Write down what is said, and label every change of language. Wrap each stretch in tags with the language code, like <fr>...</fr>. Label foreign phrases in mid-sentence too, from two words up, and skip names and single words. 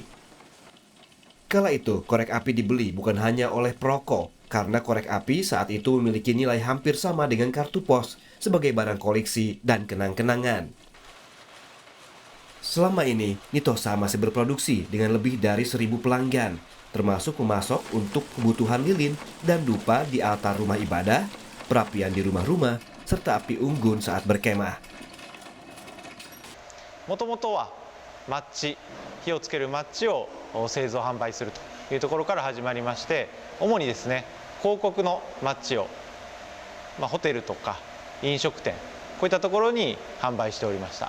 <id>Kala itu, korek api dibeli bukan hanya oleh perokok, karena korek api saat itu memiliki nilai hampir sama dengan kartu pos sebagai barang koleksi dan kenang-kenangan. Selama ini, Nitosha masih berproduksi dengan lebih dari 1.000 pelanggan, termasuk memasok untuk kebutuhan lilin dan dupa di altar rumah ibadah, perapian di rumah-rumah, serta api unggun saat berkemah.</id> <ja>もともとはマッチ、火をつけるマッチを製造販売するというところから始まりまして、主にですね、広告のマッチを、ホテルとか飲食店、こういったところに販売しておりました。</ja>